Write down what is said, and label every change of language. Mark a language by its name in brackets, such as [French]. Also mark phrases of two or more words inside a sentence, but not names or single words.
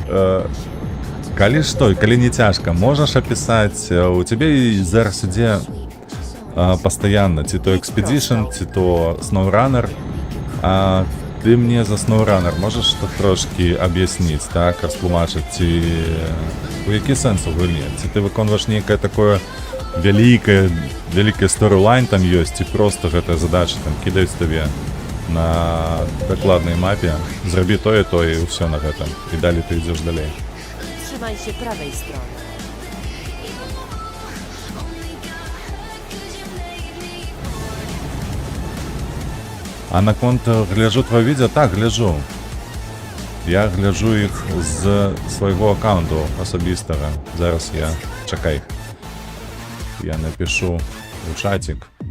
[Belarusian] Калі не цяжка, можаш апісаць, у цябе зараз ідзе пастаянна, ці то Expedition, ці то SnowRunner, а ты мне за SnowRunner можаш трошкі аб'ясніць, так, растлумачыць, ці у які сэнс у гульні? Ці ты выконваеш нейкае такое вялікае сторylайн там ёсць, ці проста гэтая задача там кідаюць табе на дакладнай мапе, зрабі тое і ўсё на гэтым, і далей ты ідзеш далей. [Polish] Trzymaj się prawej strony. [Belarusian] А наконт гляджу твоё відео, так, гляджу. Я гляджу іх з свайго аккаунту асабістага. Зараз чакай. [Russian] Я напишу у чатик.